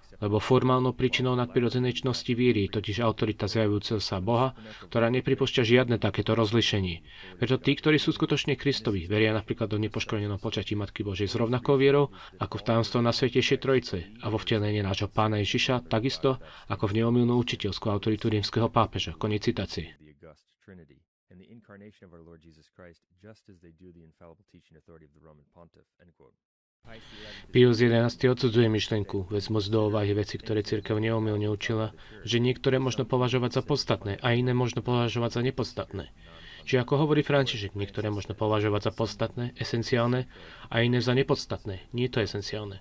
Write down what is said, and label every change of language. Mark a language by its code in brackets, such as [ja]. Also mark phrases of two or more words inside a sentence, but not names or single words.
[sk] Lebo formálnou príčinou nadprirodzenej činnosti viery je totiž autorita zjavujúceho sa Boha, ktorá nepripúšťa žiadne takéto rozlíšenie. Preto tí, ktorí sú skutočne Kristovi, veria napríklad do nepoškvrnenom počatí Matky Božej s rovnakou vierou, ako v tajomstvo Najsvätejšej Trojice a vo vtelení nášho Pána Ježiša, takisto ako v neomylnú učiteľskú autoritu rímskeho pápeža. Koniec citácie. [en] And the incarnation of our Lord Jesus Christ, just as they do the infallible teaching authority of the Roman Pontiff. End quote. [sk] Pius XI odsudzuje myšlienku, vezmu do úvahy veci, ktoré cirkev neomylne učila, že niektoré možno považovať za podstatné a iné možno považovať za nepodstatné. Čiže ako hovorí František, niektoré možno považovať za podstatné, esenciálne a iné za nepodstatné, nie to esenciálne.